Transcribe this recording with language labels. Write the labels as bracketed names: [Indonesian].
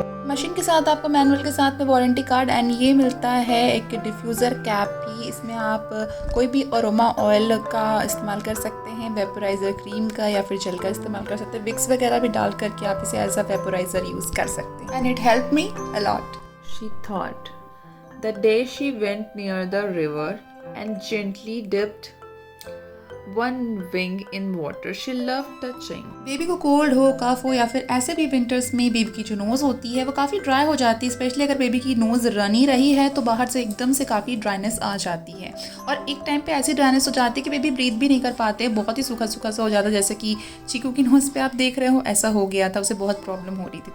[Hindi] Machine के साथ आपको मैनुअल के साथ में वारंटी कार्ड एंड ये मिलता है एक डिफ्यूज़र कैप भी। इसमें आप कोई भी अरोमा ऑयल का इस्तेमाल कर सकते हैं, वेपोराइज़र क्रीम का या फिर जेल का इस्तेमाल कर सकते हैं। विक्स वगैरह भी डाल करके आप इसे एज अ वेपोराइज़र यूज़ कर सकते हैं। [English] And it help me a lot. She thought. The day she went near the river and gently dipped one wing in water she loved touching. [Hindi] Baby को कोल्ड हो, कफ हो या फिर ऐसे भी विंटर्स में बेबी की जो नोज़ होती है वो काफ़ी ड्राई हो जाती है। स्पेशली अगर बेबी की नोज़ रनी रही है तो बाहर से एकदम से काफ़ी ड्राइनेस आ जाती है और एक टाइम पे ऐसी ड्राइनेस हो जाती है कि बेबी ब्रीथ भी नहीं कर पाते, बहुत ही सूखा सूखा सा हो जाता है। जैसे कि चीकू की नोज़ पे आप देख रहे हो, ऐसा हो गया था, उसे बहुत प्रॉब्लम हो रही थी।